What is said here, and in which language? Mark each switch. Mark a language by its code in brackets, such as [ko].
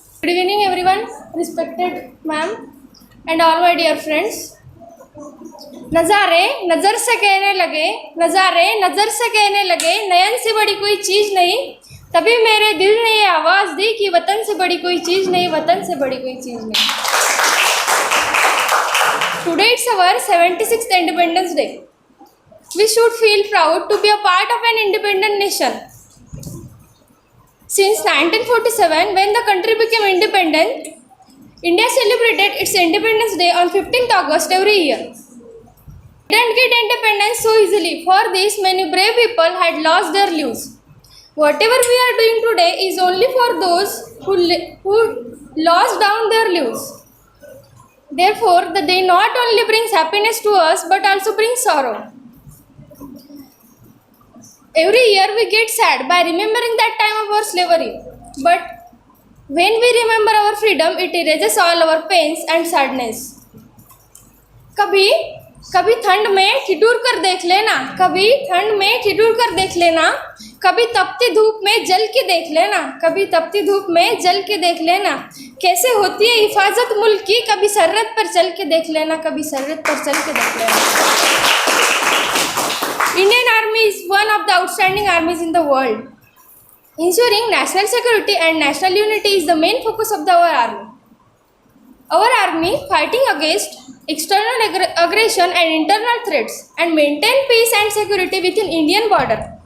[en] Good evening everyone, respected ma'am and all my dear friends. [hi] नज़ारे नज़र से कहने लगे, नज़ारे नज़र से कहने लगे, नयन से बड़ी कोई चीज़ नहीं, तभी मेरे दिल ने ये आवाज़ दी कि वतन से बड़ी कोई चीज़ नहीं, वतन से बड़ी कोई चीज़ नहीं। [en] Today it's our 76th Independence Day. We should feel proud to be a part of an independent nation. Since 1947, when the country became independent, India celebrated its Independence Day on 15th August every year. We didn't get independence so easily. For this, many brave people had lost their lives. Whatever we are doing today is only for those who lost down their lives. Therefore, the day not only brings happiness to us but also brings sorrow. Every year we get sad by remembering that time of our slavery. But when we remember our freedom, it erases all our pains and sadness. [hi] कभी कभी ठंड में ठिठुर कर देख लेना, कभी ठंड में ठिठुर कर देख लेना, कभी तपती धूप में जल के देख लेना, कभी तपती धूप में जल के देख लेना, कैसे होती है हिफाजत मुल्क की, कभी सरहद पर चल के देख लेना, कभी सरहद पर चल के देख लेना। [en] Indian Army is one of the outstanding armies in the world. Ensuring national security and national unity is the main focus of our army. Our army fighting against external aggression and internal threats and maintain peace and security within Indian border.